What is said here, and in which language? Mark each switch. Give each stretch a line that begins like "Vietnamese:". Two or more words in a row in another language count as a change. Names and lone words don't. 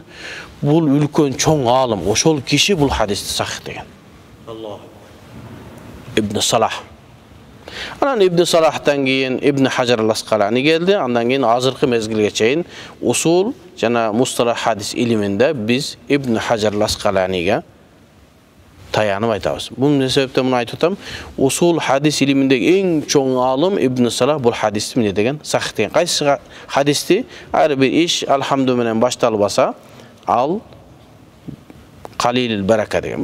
Kyrgyz: Бул үлкөн чоң алым, ошол киши бул hadisти сахих деген. Ибн Салах. Анан Ибн Салахтан кийин Ибн Hajar al-Asqalani келди. Андан кийин азыркы мезгилге чейин усул жана мусталах hadis илиминде биз Ибн Hajar al-Asqalani'ге таянып айтабыз. Бул себептен муну айтып атам, усул hadis илиминдеги эң чоң алым Ибн Салах бул hadisти эмне деген сахих деген. Кайсы hadisти ар бир иш алхамду менен башталбаса, ал
Arabic: قليل البركة
Kyrgyz: деген.